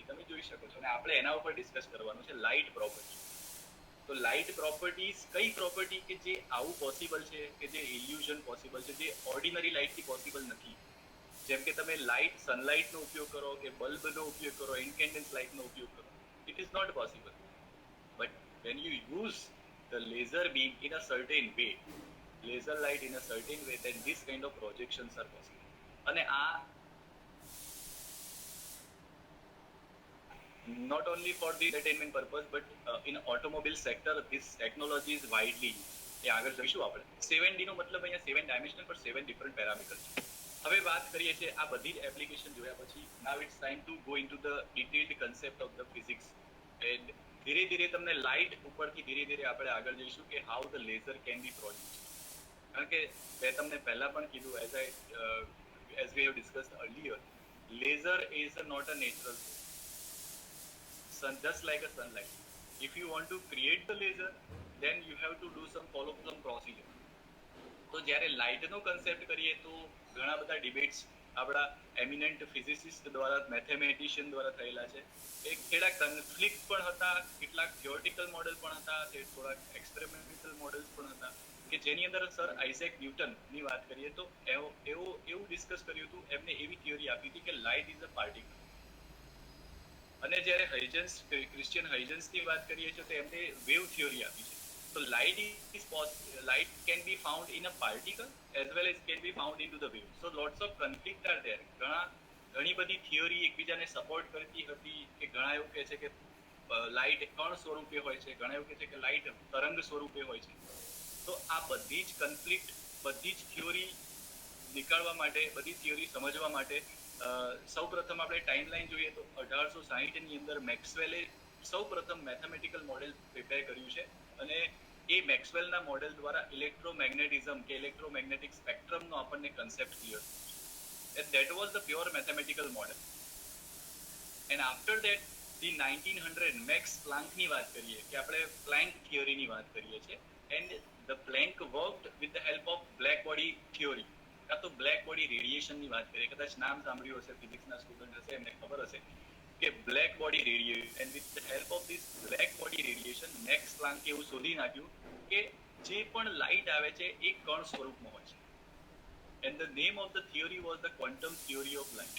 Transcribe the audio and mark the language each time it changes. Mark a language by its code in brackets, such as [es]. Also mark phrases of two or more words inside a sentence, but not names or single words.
[gu] તમે જોઈ શકો છો અને આપણે એના ઉપર ડિસ્કસ કરવાનું છે, [en] light property. [gu] તો [en] light properties [gu] કઈ પ્રોપર્ટી કે જે આવું પોસિબલ છે, કે જે [en] illusion possible [gu] છે, જે [en] ordinary lightથી [gu] પોસિબલ નથી. જેમ કે તમે સનલાઇટનો ઉપયોગ કરો કે બલ્બનો ઉપયોગ કરો, [en] incandescence lightનો [gu] ઉપયોગ કરો, [en] it is not possible. But when you use the laser beam in a certain way, laser light in a certain way, then this kind of projections are possible. [gu] અને આ [en] not only for the entertainment purpose, but in automobile sector, this technology is widely used. [gu] એ આગળ જોઈશું આપણે. 7D નો મતલબ અહીંયા 7 dimensional પર 7 [en] different parameters [gu] છે. હવે વાત કરીએ છીએ આ બધી જ એપ્લિકેશન જોયા પછી [en] now it's time to go into the detailed concept of the physics, and [gu] ધીરે ધીરે તમને લાઇટ ઉપરથી ધીરે ધીરે આપણે આગળ જઈશું કે [en] how the laser can be produced. [gu] કારણ કે મેં તમને પહેલા પણ કીધું [en] as we have discussed earlier, laser is not a natural sun, just like a sunlight. If you want to create the laser, then you have to do follow some procedure. [gu] તો જ્યારે લાઇટનો કન્સેપ્ટ કરીએ તો ઘણા બધા ડિબેટ્સ આપણા [en] eminent physicist [gu] દ્વારા, મેથેમેટિશિયન દ્વારા થયેલા છે. કેટલાક કન્ફ્લિક્ટ પણ હતા, કેટલાક [en] theoretical model [gu] પણ હતા, થોડાક [en] experimental models [gu] પણ હતા, કે જેની અંદર સર આઇઝેક ન્યૂટનની વાત કરીએ તો એવું ડિસ્કસ કર્યું હતું. એમને એવી થિયોરી આપી હતી કે [en] light is a particle. [gu] અને જ્યારે ક્રિશ્ચિયન હાઇજન્સની વાત કરીએ છીએ તો એમને [en] wave theory [gu] આપી છે. [en] So light can be found in a particle as well as can be found into the wave. So lots of conflict are there. [gu] ઘણી બધી થિયોરી એકબીજાને સપોર્ટ કરતી હતી, કે ઘણા એવું કહે છે કે લાઇટ કણ સ્વરૂપે હોય છે, ઘણા એવું કહે છે કે લાઇટ તરંગ સ્વરૂપે હોય છે. તો આ બધી જ કન્ફ્લિક્ટ, બધી જ થિયોરી નીકાળવા માટે, બધી થિયોરી સમજવા માટે સૌ પ્રથમ આપણે ટાઈમલાઈન જોઈએ તો 1860ની અંદર મેક્સવેલે સૌ પ્રથમ [en] mathematical model [gu] પ્રિપેર કર્યું છે. અને એ મેક્સવેલના મોડેલ દ્વારા ઇલેક્ટ્રોમેગ્નેટિઝમ કે [en] electromagnetic spectrumનો [gu] આપણને [en] concept clear [gu] થયો. [en] And that was the pure mathematical model. And after that the [gu] 1900 મેક્સ પ્લાન્કની વાત કરીએ, કે આપણે પ્લાન્ક થિયરીની વાત કરીએ છીએ, [en] and the Planck worked with the help of black body theory. [gu] કાં તો [en] black body radiationની [gu] વાત કરીએ, કદાચ નામ સાંભળ્યું હશે, [en] physicsના student [gu] હશે એમને ખબર હશે કે [en] black body radiation. and with the help of this black body radiation [gu] મેક્સ પ્લાન્કે એવું શોધી નાખ્યું કે જે પણ લાઇટ આવે છે એ કણ સ્વરૂપમાં હોય છે. [en] and the name of the theory was the quantum theory of light.